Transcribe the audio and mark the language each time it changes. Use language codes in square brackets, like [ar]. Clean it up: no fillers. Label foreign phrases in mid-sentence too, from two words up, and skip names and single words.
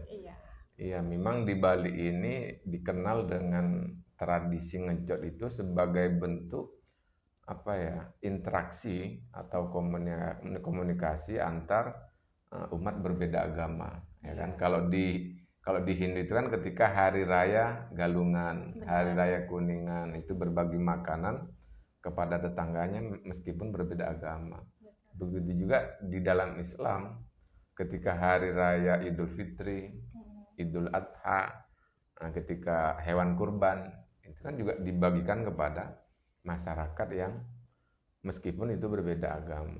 [id] Iya, memang di Bali ini dikenal dengan tradisi ngejot itu sebagai bentuk interaksi atau komunikasi antar umat berbeda agama, ya kan? Kalau di Hindu itu kan ketika hari raya Galungan, hari raya Kuningan itu berbagi makanan kepada tetangganya meskipun berbeda agama. Begitu juga di dalam Islam ketika hari raya Idul Fitri, Idul Adha, ketika hewan kurban itu kan juga dibagikan kepada masyarakat yang meskipun itu berbeda agama.